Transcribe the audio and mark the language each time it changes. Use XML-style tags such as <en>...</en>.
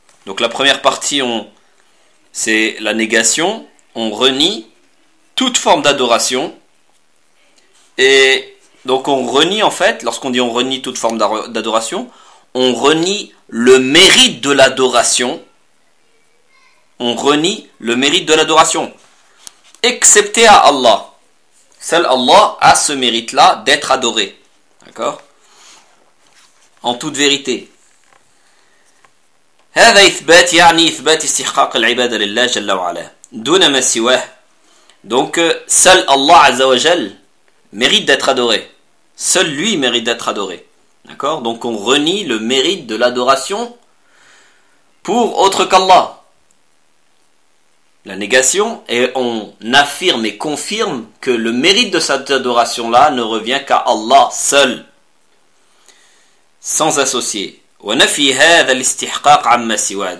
<fr>Donc la première partie, c'est la négation, on renie toute forme d'adoration, et donc on renie en fait, lorsqu'on dit on renie toute forme d'adoration, on renie le mérite de l'adoration, on renie le mérite de l'adoration, excepté à Allah. Seul Allah a ce mérite-là d'être adoré. D'accord? En toute vérité.</fr> <ar>هذا إثبات يعني إثبات استحقاق العبادة لله جل وعلا دون ما سواه.</ar> <fr>Donc, seul Allah Azza wa Jal mérite d'être adoré. Seul lui mérite d'être adoré. D'accord? Donc, on renie le mérite de l'adoration pour autre qu'Allah. La négation, et on affirme et confirme que le mérite de cette adoration-là ne revient qu'à Allah seul. sans associer.</fr> <ar>ونفي هذا الاستحقاق عما سوى.</ar>